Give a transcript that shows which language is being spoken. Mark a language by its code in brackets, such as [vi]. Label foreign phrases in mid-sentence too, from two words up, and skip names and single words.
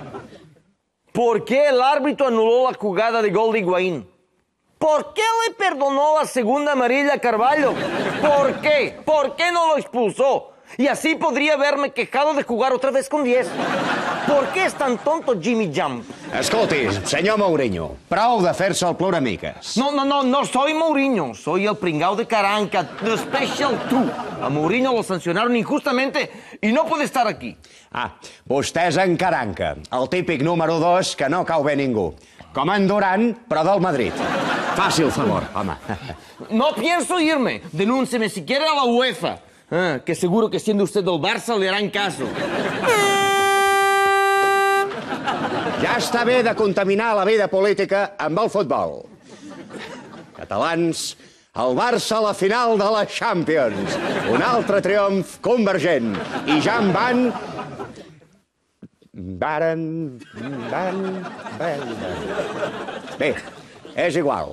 [es] ¿Por qué el árbitro anuló la jugada de gol de Higuaín? ¿Por qué le perdonó la segunda amarilla a Carvalho? ¿Por qué? ¿Por qué no lo expulsó? Y así podría haberme quejado de jugar otra vez con 10. ¿Por qué es tan tonto Jimmy Jump? [ca] Escolti, senyor Mourinho, prou de fer-se el ploramiques. [es] No soy Mourinho, soy el pringao de Caranca, The Special 2. A Mourinho lo sancionaron injustamente y no puede estar aquí. [ca] Vostè és en Caranca, el típic número 2 que no cau bé ningú. Com en Durant, però del Madrid. Faci el favor, home. [es] No pienso irme. Denúnceme si quiere a la UEFA. Que seguro que siendo usted del Barça le harán caso. [ca] Ja està bé de contaminar la vida política amb el futbol. Catalans, el Barça a la final de la Champions. Un altre triomf convergent. I ja en van... Bé, és igual.